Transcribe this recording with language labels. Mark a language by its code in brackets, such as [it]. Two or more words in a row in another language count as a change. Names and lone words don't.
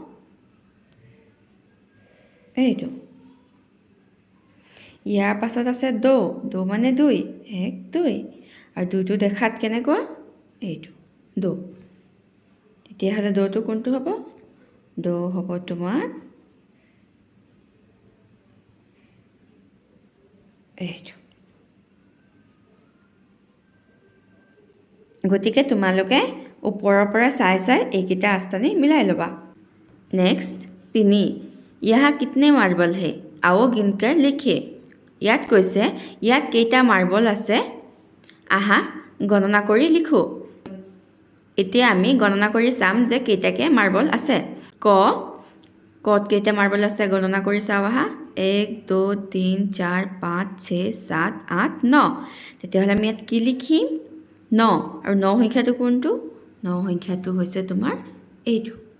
[as] এইটো ইয়াৰ পাছত আছে দো দো মানে 2 1 2 আৰু 2টো দেখাত কেনেকুৱা এইটো দো তেতিয়াহ'লে দোটো কোনটো হ'ব দো হ'ব তোমাৰ এইটো গতিকে তোমালোকে ওপৰৰ পৰা চাই চাই এইকেইটা আস্তানি মিলাই ল'বা [hi] नेक्स्ट 3 यहाँ कितने मार्बल है आओ गिनकर लिखिए [as] ইয়াত কৈছে ইয়াত কেইটা মাৰ্বল আছে আহা গণনা কৰি লিখো এতিয়া আমি গণনা কৰি চাম যে কেইটাকে মাৰ্বল আছে কত কেইটা মাৰ্বল আছে গণনা কৰি চাও আহা 1 2 3 4 5 6 7 8 9 তেতিয়াহ'লে আমি ইয়াত কি লিখিম 9 আৰু 9 সংখ্যাটো কোনটো 9 সংখ্যাটো হৈছে তোমাৰ এইটো